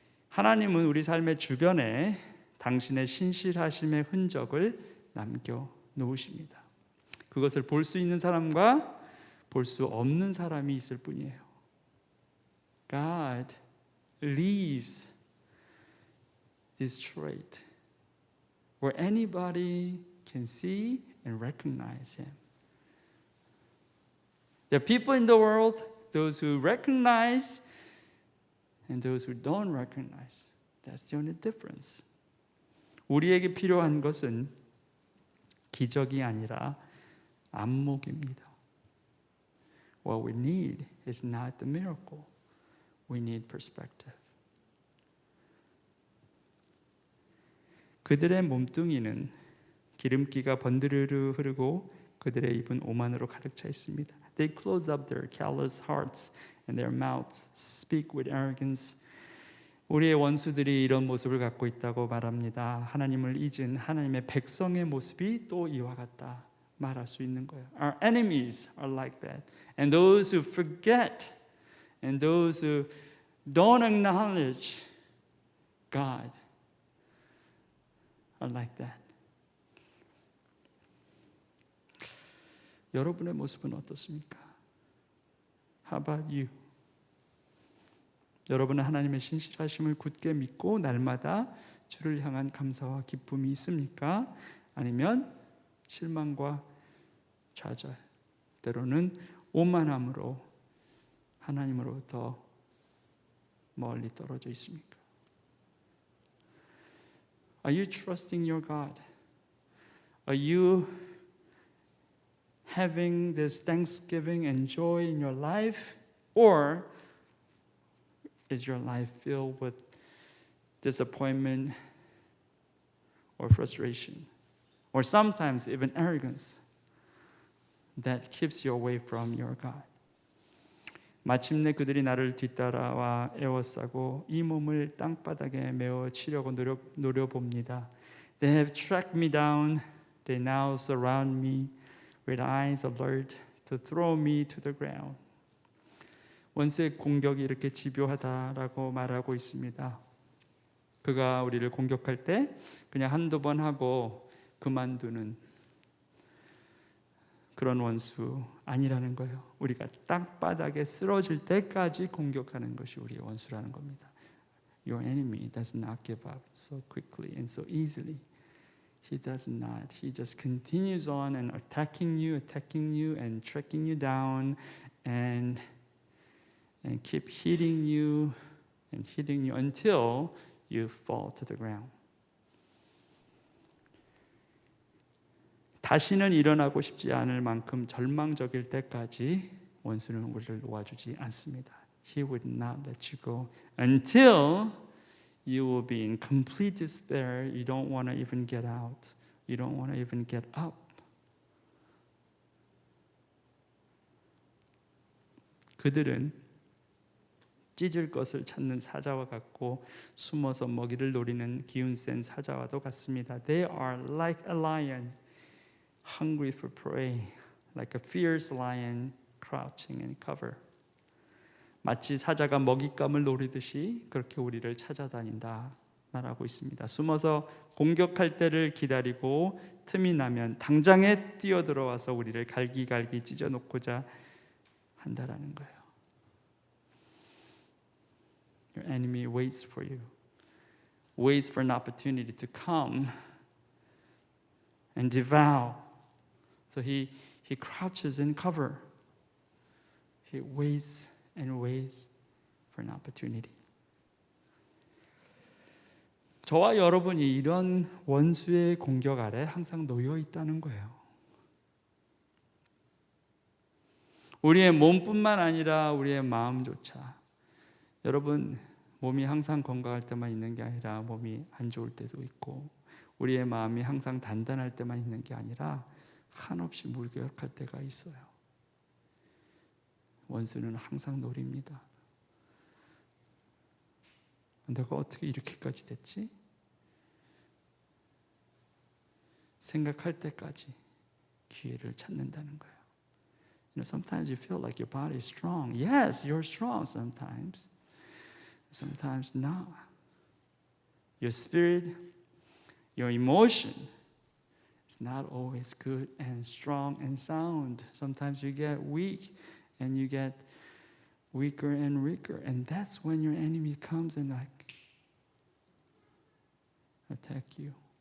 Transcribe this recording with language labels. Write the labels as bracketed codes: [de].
[ko] 하나님은 우리 삶의 주변에 당신의 신실하심의 흔적을 남겨 놓으십니다. 그것을 볼 수 있는 사람과 볼 수 없는 사람이 있을 뿐이에요. [en] God leaves this trait where anybody can see and recognize Him. There are people in the world, those who recognize and those who don't recognize. That's the only difference. [ko] 우리에게 필요한 것은 기적이 아니라 안목입니다. [en] What we need is not the miracle. We need perspective. [ko] 그들의 몸뚱이는 기름기가 번드르르 흐르고 그들의 입은 오만으로 가득 차 있습니다. [en] They close up their callous hearts and their mouths speak with arrogance. [ko] 우리의 원수들이 이런 모습을 갖고 있다고 말합니다. 하나님을 잊은 하나님의 백성의 모습이 또 이와 같다 말할 수 있는 거예요. [en] Our enemies are like that. And those who forget and those who don't acknowledge God are like that. [ko] 여러분의 모습은 어떻습니까? [en] How about you? [ko] 여러분은 하나님의 신실하심을 굳게 믿고 날마다 주를 향한 감사와 기쁨이 있습니까? 아니면 실망과 좌절, 때로는 오만함으로 하나님으로부터 멀리 떨어져 있습니까? [en] Are you trusting your God? Are you having this thanksgiving and joy in your life, or is your life filled with disappointment or frustration, or sometimes even arrogance that keeps you away from your God? [ko] 마침내 그들이 나를 뒤따라와 애워싸고 이 몸을 땅바닥에 메어 치려고 노려봅니다. [en] They have tracked me down. They now surround me with eyes alert to throw me to the ground. [ko] 원수의 공격이 이렇게 집요하다라고 말하고 있습니다. 그가 우리를 공격할 때 그냥 한두 번 하고 그만두는 그런 원수 아니라는 거예요. 우리가 땅바닥에 쓰러질 때까지 공격하는 것이 우리의 원수라는 겁니다. [en] Your enemy does not give up so quickly and so easily. He does not. He just continues on and attacking you and tracking you down and keep hitting you until you fall to the ground. [ko] 다시는 일어나고 싶지 않을 만큼 절망적일 때까지 원수는 우리를 놓아주지 않습니다. [en] He would not let you go until you will be in complete despair. You don't want to even get out. You don't want to even get up. [ko] 그들은 찢을 것을 찾는 사자와 같고 숨어서 먹이를 노리는 기운 센 사자와도 같습니다. [en] They are like a lion, hungry for prey, like a fierce lion crouching in cover. [ko] 마치 사자가 먹잇감을 노리듯이 그렇게 우리를 찾아다닌다 말하고 있습니다. 숨어서 공격할 때를 기다리고 틈이 나면 당장에 뛰어들어와서 우리를 갈기갈기 찢어놓고자 한다라는 거예요. [en] Your enemy waits for you, waits for an opportunity to come and devour. So he crouches in cover. He waits and waits for an opportunity. [ko] 저와 여러분이 이런 원수의 공격 아래 항상 놓여 있다는 거예요. 우리의 몸뿐만 아니라 우리의 마음조차. 여러분, 몸이 항상 건강할 때만 있는 게 아니라 몸이 안 좋을 때도 있고, 우리의 마음이 항상 단단할 때만 있는 게 아니라 한없이 무기력할 때가 있어요. 원수는 항상 노립니다. 내가 어떻게 이렇게까지 됐지? 생각할 때까지 기회를 찾는다는 거예요. [en] You know, sometimes you feel like your body is strong. Yes, you're strong sometimes. Sometimes not. Your spirit, your emotion is not always good and strong and sound. Sometimes you get weak and you get weaker and weaker, and that's when your enemy comes and like attack you.